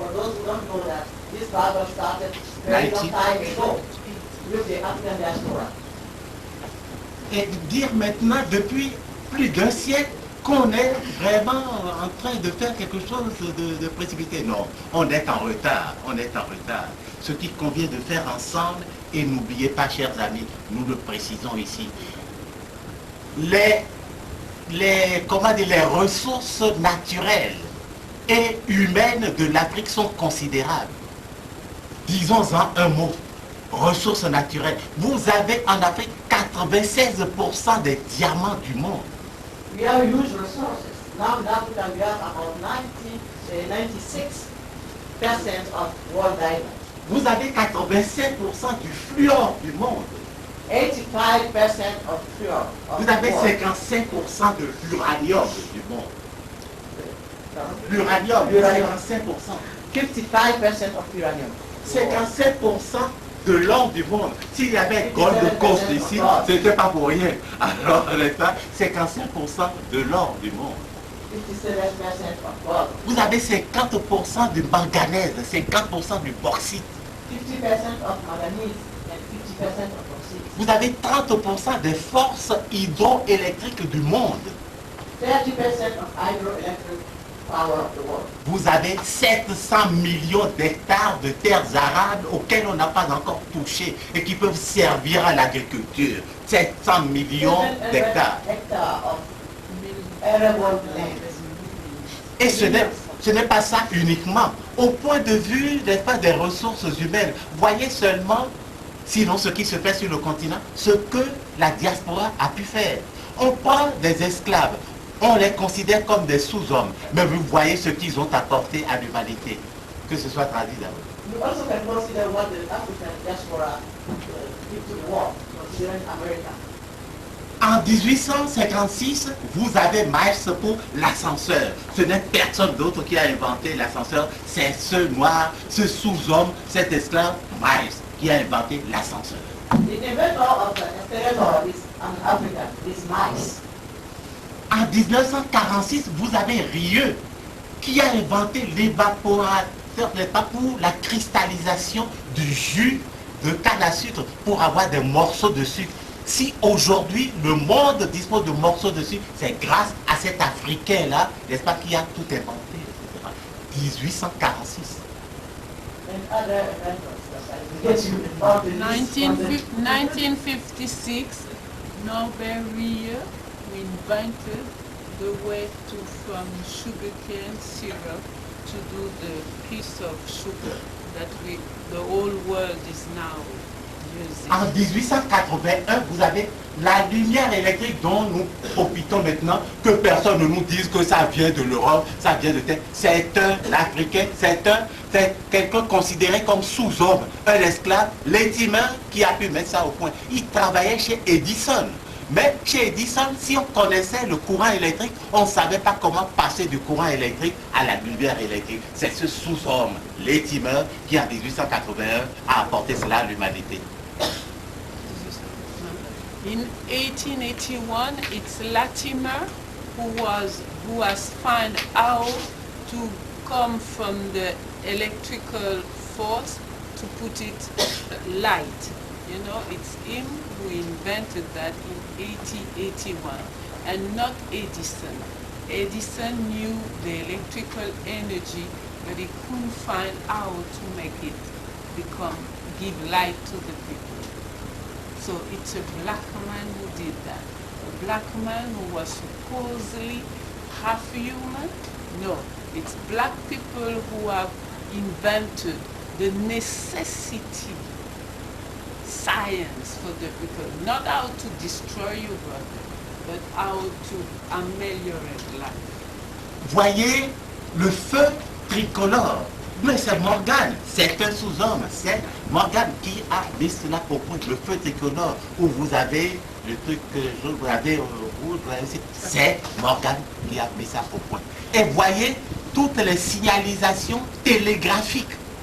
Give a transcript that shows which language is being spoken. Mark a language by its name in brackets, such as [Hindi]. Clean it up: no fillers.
[English] For those who don't know that, this battle started very long time ago with the African diaspora. [French] et dire maintenant, depuis plus d'1 siècle, qu'on est vraiment en train de faire quelque chose de précipité. Non, on est en retard, on est en retard. Ce qu'il convient de faire ensemble, et n'oubliez pas, chers amis, nous le précisons ici, les ressources naturelles et humaines de l'Afrique sont considérables. Disons-en un mot. Ressources naturelles. Vous avez en Afrique 96% des diamants du monde. [English] We have huge resources. Now in Africa we have about 96% of world diamonds. [French] Vous avez 85% du fluor du monde. [English] 85% of fluor. [French] Vous avez 55% de l'uranium du monde. L'uranium, 55%. [English] 55% of uranium. [French] 55% de l'or du monde. S'il y avait Gold Coast ici, ce n'était pas pour rien. Alors, n'est-ce pas, 55% de l'or du monde. [English] 57% of gold. [French] Vous avez 50% du manganèse, 50% du bauxite. [English] 50% of manganese and 50% of bauxite. [French] Vous avez 30% des forces hydroélectriques du monde. [English] 30% of hydroelectric power of the world. [French] Vous avez 700 millions d'hectares de terres arables auxquelles on n'a pas encore touché et qui peuvent servir à l'agriculture. 700 millions d'hectares. [English] Of arable land. [French] Et ce n'est pas ça uniquement. Au point de vue, n'est-ce pas, des ressources humaines, voyez seulement, sinon ce qui se fait sur le continent, ce que la diaspora a pu faire. On prend des esclaves, on les considère comme des sous-hommes, mais vous voyez ce qu'ils ont apporté à l'humanité. Que ce soit traduit d'abord. [English] You also can consider what the African diaspora did to the world, considering America. [French] En 1856, vous avez Miles pour l'ascenseur. Ce n'est personne d'autre qui a inventé l'ascenseur, c'est ce noir, ce sous-homme, cet esclave, Miles, qui a inventé l'ascenseur. [English] The inventor of the escalator is an African, is Miles. [French] En 1946, vous avez Rieu, qui a inventé l'évaporateur, n'est-ce pas, pour la cristallisation du jus de canne à sucre, pour avoir des morceaux de sucre. Si aujourd'hui le monde dispose de morceaux de sucre, c'est grâce à cet Africain-là, n'est-ce pas, qui a tout inventé, etc. 1846. [English] And other inventors that I get you involved in this. 1956, Norbert Rieu invented the way to from sugarcane syrup to do the piece of sugar that the whole world is now using. [French] En 1881, vous avez la lumière électrique dont nous profitons maintenant, que personne ne nous dise que ça vient de l'Europe, ça vient de terre. C'est un Africain, c'est quelqu'un considéré comme sous-homme, un esclave, l'étimeur qui a pu mettre ça au point. Il travaillait chez Edison. Mais chez Edison, si on connaissait le courant électrique, on ne savait pas comment passer du courant électrique à la lumière électrique. C'est ce sous-homme, l'étimeur, qui en 1881 a apporté cela à l'humanité. [English] In 1881, it's Latimer who has found out to come from the electrical force to put it light. You know, it's him who invented that in 1881, and not Edison. Edison knew the electrical energy, but he couldn't find how to make it give light to the people. So it's a black man who did that. A black man who was supposedly half human. No, it's black people who have invented the necessity science for the people, not how to destroy your brother, but how to ameliorate life. [French] Voyez le feu tricolore. Mais c'est Morgan, c'est un sous-homme, c'est Morgan qui a mis cela au point. Le feu tricolore, où vous avez le truc que vous avez rouge, c'est Morgan qui a mis ça au point. Et voyez toutes les signalisations télégraphiques.